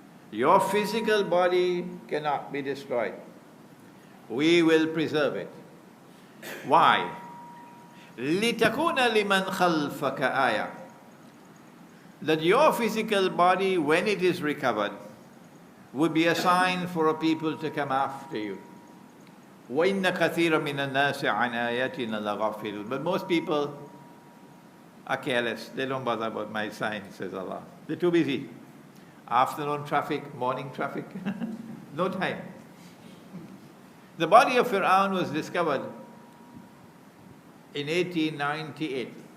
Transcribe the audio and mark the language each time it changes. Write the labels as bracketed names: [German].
[English] Your physical body cannot be destroyed. We will preserve it. Why? [Arabic] لِتَكُونَ لِمَنْ خَلْفَكَ آيَةً, [English] that your physical body, when it is recovered, would be a sign for a people to come after you. [Arabic] وَإِنَّ كَثِيرًا مِنَ النَّاسِ عَنْ آيَاتِنَا لَغَافِلُونَ, [English] but most people are careless. They don't bother about my sign, says Allah. They're too busy. Afternoon traffic, morning traffic, no time. The body of Fir'aun was discovered in 1898.